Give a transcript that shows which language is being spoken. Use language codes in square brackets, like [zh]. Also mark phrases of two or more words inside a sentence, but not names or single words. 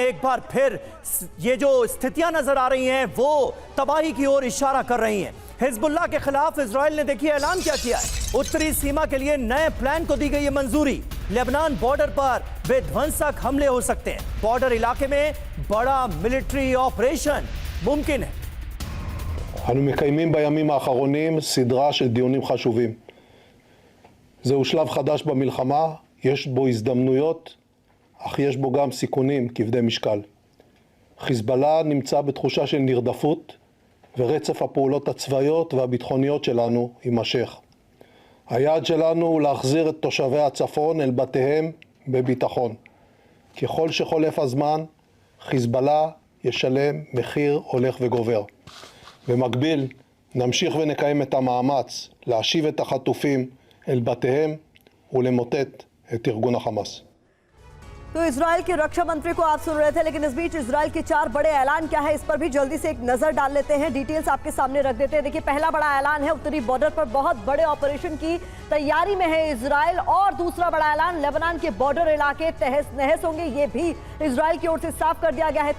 [hi] एक बार फिर ये जो स्थितियां नजर आ रही हैं वो तबाही की ओर इशारा कर रही हैं। हिजबुल्लाह के खिलाफ इजराइल ने देखिए ऐलान क्या किया है। उत्तरी सीमा के लिए नए प्लान को दी गई है मंजूरी। लेबनान बॉर्डर पर विध्वंसक हमले हो सकते हैं। बॉर्डर इलाके में बड़ा [en] military operation [hi] मुमकिन है। [he] אנו מקיימים בימים האחרונים סדרה של דיונים חשובים. זהו שלב חדש במלחמה, יש בו הזדמנויות, אך יש בו גם סיכונים כבדי משקל. חיזבאללה נמצא בתחושה של נרדפות, ורצף הפעולות הצבאיות והביטחוניות שלנו יימשך. היעד שלנו הוא להחזיר את תושבי הצפון אל בתיהם בביטחון. ככל שחולף הזמן, חיזבאללה ישלם מחיר הולך וגובר. במקביל, נמשיך ונקיים את המאמץ להשיב את החטופים אל בתיהם ולמוטט את ארגון החמאס. [hi] तो इजराइल के रक्षा मंत्री को आप सुन रहे थे, लेकिन इस बीच इजराइल के 4 बड़े ऐलान क्या है इस पर भी जल्दी से एक नजर डाल लेते हैं, डिटेल्स आपके सामने रख देते हैं। देखिए, पहला बड़ा ऐलान है उत्तरी बॉर्डर पर बहुत बड़े ऑपरेशन की तैयारी में है इजराइल, और दूसरा बड़ा ऐलान लेबनान के बॉर्डर इलाके तहस नहस होंगे, ये भी इजराइल की ओर से साफ कर दिया गया है।